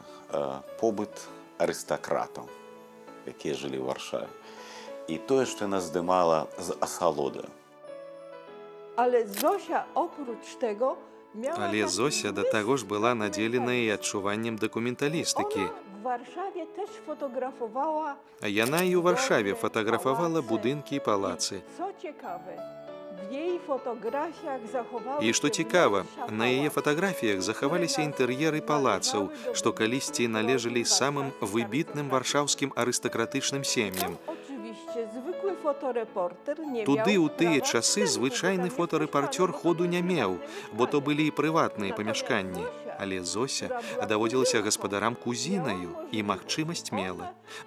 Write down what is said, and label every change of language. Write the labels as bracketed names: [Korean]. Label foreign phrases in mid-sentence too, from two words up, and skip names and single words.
[Belarusian] Побыт арыстакратаў, якія жылі ў Варшаве. І тое, што яна здымала з асалодаю. [Polish] Ale Zosia oprócz tego miała... [Belarusian] Але Зося да таго ж была надзелена і адчуваннем дакументалістыкі. [Polish] w Warszawie też fotografowała. [Belarusian] А яна і ў Варшаве фатаграфавала будынкі і палацы. [Polish] Co ciekawe, w jej fotografiach zachowały [Belarusian] І што [Polish] się [Belarusian] цікава, [Polish] wnętrza [Belarusian] на яе [Polish] pałaców. [Belarusian] фатаграфіях захаваліся інтэр'еры палацаў, што калісьці належалі самым выбітным варшаўскім арыстакратычным сем'ям. [Polish] Oczywiście zwykły fotoreporter nie [Belarusian] Туды [Polish] miał [Belarusian] ў тыя [Polish] prawa [Belarusian] часы [Polish] wstępu, [Belarusian] звычайны [Polish] bo tam [Belarusian] фотарэпарцёр [Polish] mieszkali [Belarusian] ходу не меў, бо то былі і прыватныя [Polish] Natomiast [Belarusian] памяшканні. [Polish] Zosia, [Belarusian] Але Зося [Polish] która była [Belarusian] даводзілася [Polish] kuzynką, [Belarusian] гаспадарам кузінаю [Polish] miała [Belarusian] і [Polish] możliwość. [Belarusian] магчымасць мела. [Polish] Ona